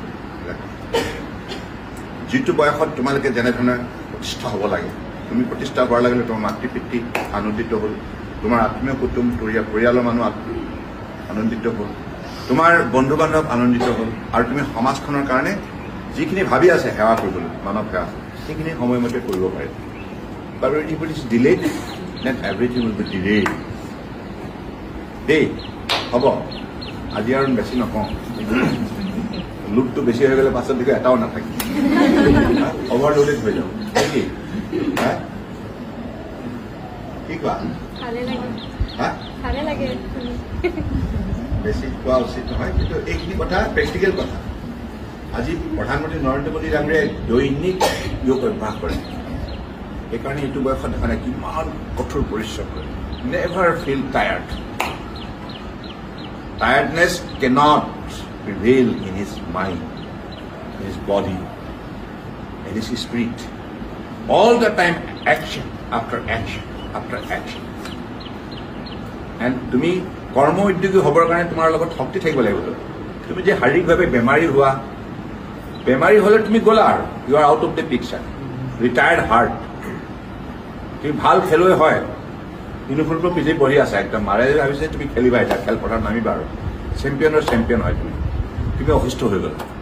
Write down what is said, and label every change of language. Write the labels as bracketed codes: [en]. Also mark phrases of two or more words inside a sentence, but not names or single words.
[as] যিটো বয়সত তোমালোকে যেনেধৰণে প্ৰতিষ্ঠা হ'ব লাগে তুমি প্ৰতিষ্ঠা হোৱাৰ লগে লগে তোমাৰ মাতৃ পিতৃ আনন্দিত হ'ল তোমাৰ আত্মীয় কুটুম পৰিয়ালৰ মানুহ আনন্দিত হ'ল তোমাৰ বন্ধু বান্ধৱ আনন্দিত হ'ল আৰু তুমি সমাজখনৰ কাৰণে যিখিনি ভাবি আছে সেৱা কৰিবলৈ মানৱ সেৱা সেইখিনি সময়মতে কৰিব পাৰে বাৰু [en] it is delayed then everything will be delayed [as] দেই হ'ব আজি আৰু বেছি নকওঁ লোডটো বেছি হৈ গ'লে পাছত দেখো এটাও নাথাকে অভাৰলোডেড হৈ যাব কি কি কোৱা বেছি খোৱা উচিত নহয় কিন্তু এইখিনি কথা প্ৰেক্টিকেল কথা আজি প্ৰধানমন্ত্ৰী নৰেন্দ্ৰ মোদী ডাঙৰীয়াই দৈনিক যোগ অভ্যাস কৰে সেইকাৰণে এইটো বয়সত দেখা নাই কিমান কঠোৰ পৰিশ্ৰম কৰে [en] never feel tired tiredness cannot prevail in his mind, in his body, in his spirit. All the time action after action after action. [as] And তুমি কৰ্ম উদ্যোগী হ'বৰ কাৰণে তোমাৰ লগত শক্তি থাকিব লাগিব তুমি যে শাৰীৰিকভাৱে বেমাৰী হ'লে তুমি গ'লা আৰু [en] you are out of the picture retired hurt [as] তুমি ভাল খেলুৱৈ হয় ইউনিফৰ্মটো পিন্ধি বহি আছা একদম মাৰে ভাবিছে তুমি খেলিবা এতিয়া খেলপথাৰত নামিবা আৰু চেম্পিয়নৰ চেম্পিয়ন হয় তুমি অসুস্থ হৈ গ'ল